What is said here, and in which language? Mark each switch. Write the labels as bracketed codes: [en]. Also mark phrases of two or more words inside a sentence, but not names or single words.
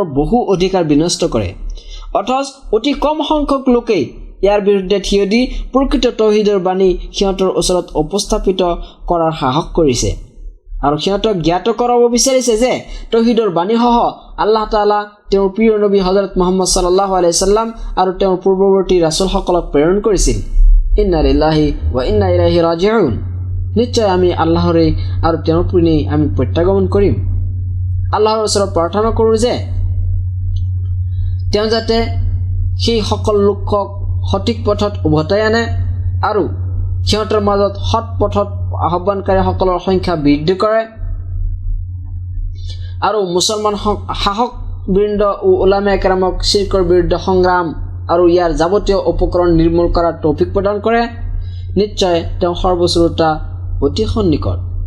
[as] বহু অধিকাৰ বিনষ্ট কৰে অথচ অতি কম সংখ্যক লোকেই ইয়াৰ বিৰুদ্ধে থিয় দি প্ৰকৃত তৌহিদৰ বাণী সিহঁতৰ ওচৰত উপস্থাপিত কৰাৰ সাহস কৰিছে আৰু সিহঁতক জ্ঞাত কৰাব বিচাৰিছে যে তৌহিদৰ বাণীসহ আল্লাহ তাআলা তেওঁৰ প্ৰিয় নবী হযৰত মুহাম্মদ [ar] صلى الله عليه سلم [as] আৰু তেওঁৰ পূৰ্বৱৰ্তী ৰাসূলসকলক প্ৰেৰণ কৰিছিল [ar] إنا لله وإنا إليه راجعون [as] নিশ্চয় আমি আল্লাহৰে আৰু তেওঁৰ পিনে আমি প্ৰত্যাগমন কৰিম আল্লাহৰ ওচৰত প্ৰাৰ্থনা কৰোঁ যে তেওঁ যাতে সেই সকল লোকক সঠিক পথত উভতাই আনে আৰু সিহঁতৰ মাজত সৎ পথত আহ্বানকাৰীসকলৰ সংখ্যা বৃদ্ধি কৰে আৰু মুছলমান শাসক বৃন্দ ও উলামায়ে কেৰামক শিৰকৰ বিৰুদ্ধে সংগ্ৰাম আৰু ইয়াৰ যাৱতীয় উপকৰণ নিৰ্মূল কৰাৰ তৌফিক প্ৰদান কৰে নিশ্চয় তেওঁ সৰ্বশ্ৰোতা অতি সন্নিকট